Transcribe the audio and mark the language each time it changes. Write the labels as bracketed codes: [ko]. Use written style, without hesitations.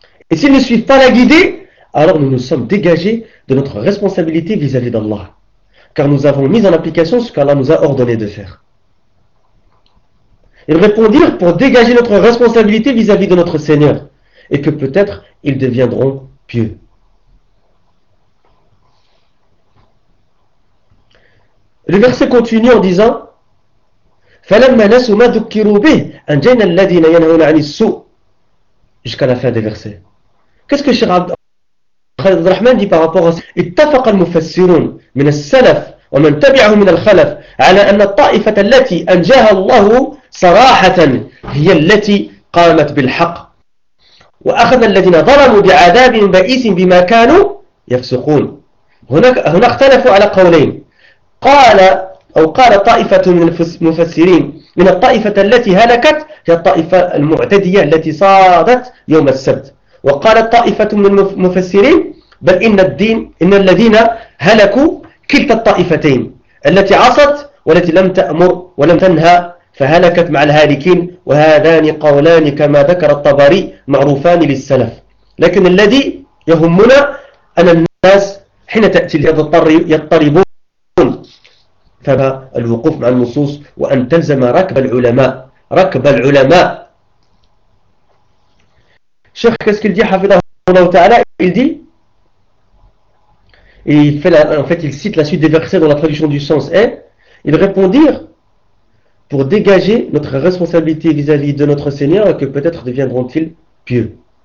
[fr] Et s'ils ne suivent pas la guidée, alors nous nous sommes dégagés de notre responsabilité vis-à-vis d'Allah. Car nous avons mis en application ce qu'Allah nous a ordonné de faire. Ils répondirent, pour dégager notre responsabilité vis-à-vis de notre Seigneur, et que peut-être ils deviendront pieux. Le verset continue en disant, [ar] فَلَمَّا نَسُوا مَا ذُكِّرُوا بِهِ أَنْجَيْنَا الَّذِينَ يَنْهَوْنَ عَنِ السُّوءِ. [fr] Jusqu'à la fin des versets. Qu'est-ce que Cheikh Khalid Abdurrahman dit par rapport à ça? [ar] اتفق المفسرون من السلف ومن تبعهم من الخلف على أن الطائفة التي أنجاها الله صراحة هي التي قامت بالحق وأخذ الذين ظلموا بعذاب بئيس بما كانوا يفسقون. هنا اختلفوا على قولين. قال طائفة من المفسرين من الطائفة التي هلكت هي الطائفة المعتدية التي صادت يوم السبت. وقال طائفة من المفسرين بل إن الذين هلكوا كلتا الطائفتين التي عصت والتي لم تأمر ولم تنهى فهلكت مع الهالكين. وهذان قولان كما ذكر الطبري معروفان للسلف. لكن الذي يهمنا أن الناس حين تأتي يضطربون فالوقوف مع النصوص وأن تلزم ركب العلماء شيخ كسكيل دي حفظه الله تعالى يدي [fr] il cite la suite des versets dans la traduction du sens et ils répondirent pour dégager notre responsabilité vis-à-vis de notre Seigneur que peut-être deviendront-ils pieux.